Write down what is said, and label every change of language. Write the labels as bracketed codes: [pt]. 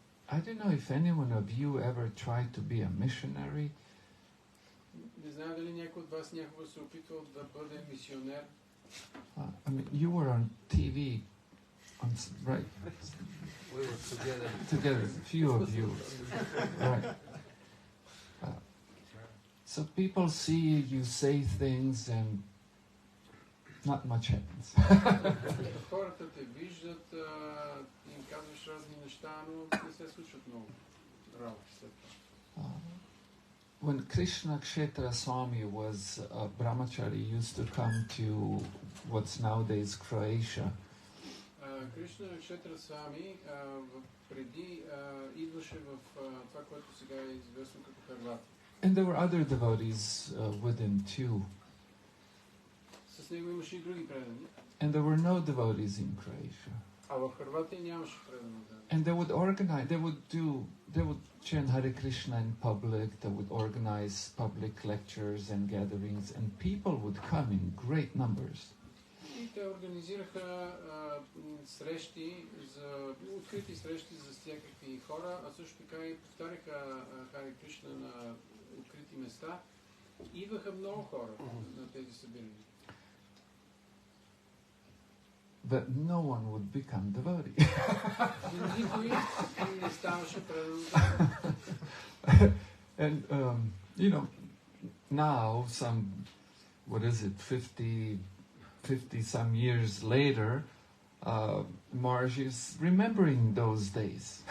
[en] I don't know if anyone of you ever tried to be a missionary. [bg] Не знам дали някой от вас някога се опитвал да бъде мисионер. [en] I mean, you were on TV, right? We were together. Together, few of you, right? So people see you say things and not much happens. [bg] Хората те виждат, им казваш разни неща, но не се случват много работи след това. [en] When Krishna Kshetra Swami was a brahmachari, he used to come to what's nowadays Croatia. [bg] Кришна Kshetra Swami преди идваше в това, което сега е известно като Харватия. [en] And there were other devotees with him too. [bg] С него имаше и други предани. [en] And there were no devotees in Croatia. [bg] А в Харватия нямаше предани. [en] And they would organize, they would chant Hare Krishna in public, they would organize public lectures and gatherings, and people would come in great numbers. [bg] И те организираха срещи, открити срещи за всякакви хора, а също така и повтаряха Харе Кришна на открити места. Идваха много хора на тези събирания. [en] But no one would become devotee. [bg] Никой не ставаше предан. [en] And, you know, now, what is it, 50 some years later, Marge is remembering those days.